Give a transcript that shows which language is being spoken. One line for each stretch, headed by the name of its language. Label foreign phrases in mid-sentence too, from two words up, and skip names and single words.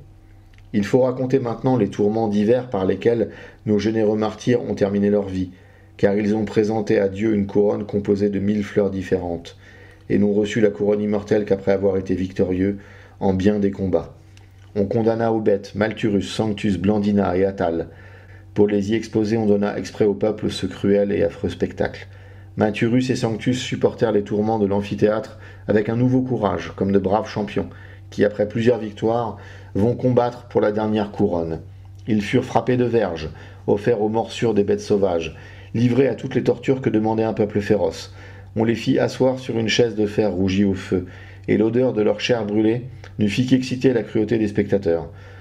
French: Il faut raconter maintenant les tourments divers par lesquels nos généreux martyrs ont terminé leur vie, car ils ont présenté à Dieu une couronne composée de 1000 fleurs différentes, et n'ont reçu la couronne immortelle qu'après avoir été victorieux en bien des combats. On condamna aux bêtes Malthurus, Sanctus, Blandina et Attal. Pour les y exposer, on donna exprès au peuple ce cruel et affreux spectacle. Malthurus et Sanctus supportèrent les tourments de l'amphithéâtre avec un nouveau courage, comme de braves champions, qui, après plusieurs victoires, vont combattre pour la dernière couronne. Ils furent frappés de verges, offerts aux morsures des bêtes sauvages, livrés à toutes les tortures que demandait un peuple féroce. On les fit asseoir sur une chaise de fer rougie au feu, et l'odeur de leur chair brûlée ne fit qu'exciter la cruauté des spectateurs.